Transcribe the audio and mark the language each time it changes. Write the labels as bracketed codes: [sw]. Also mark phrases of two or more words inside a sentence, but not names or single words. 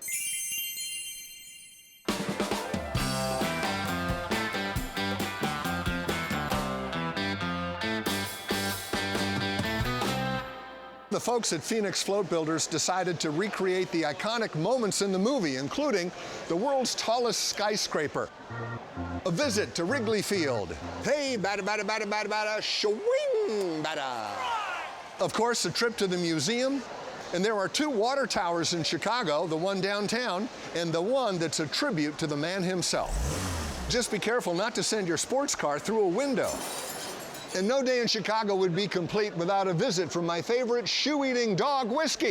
[en] The folks at Phoenix Float Builders decided to recreate the iconic moments in the movie, including the world's tallest skyscraper, a visit to Wrigley Field, hey, bada, bada, bada, bada, bada, shwing, bada. Of course, a trip to the museum, and there are 2 water towers in Chicago, the one downtown, and the one that's a tribute to the man himself. Just be careful not to send your sports car through a window. And no day in Chicago would be complete without a visit from my favorite shoe-eating dog, Whiskey.